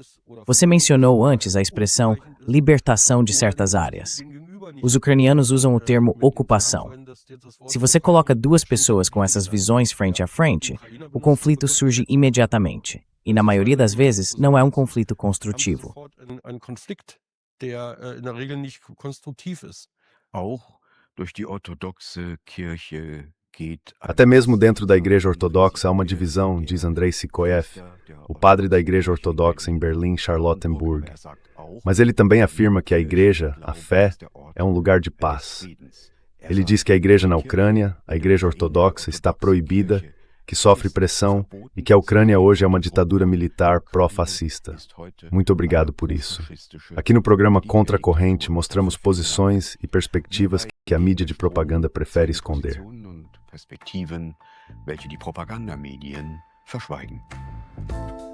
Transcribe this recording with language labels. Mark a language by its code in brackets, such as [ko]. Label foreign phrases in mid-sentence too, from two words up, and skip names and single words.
[pt] Você mencionou antes a expressão libertação de certas áreas. Os ucranianos usam o termo ocupação. Se você coloca duas pessoas com essas visões frente a frente, o conflito surge imediatamente. E na maioria das vezes, não é um conflito construtivo. [de] Auch durch die orthodoxe Kirche geht [pt] Até mesmo dentro da Igreja Ortodoxa há uma divisão, diz Andrei Sikoev, o padre da Igreja Ortodoxa em Berlim-Charlottenburg. Mas ele também afirma que a Igreja, a fé, é um lugar de paz. Ele diz que a Igreja na Ucrânia, a Igreja Ortodoxa, está proibida, que sofre pressão e que a Ucrânia hoje é uma ditadura militar pró-fascista. Muito obrigado por isso. Aqui no programa Contra a Corrente mostramos posições e perspectivas que a mídia de propaganda prefere esconder. [de] Perspektiven, welche die Propagandamedien verschweigen.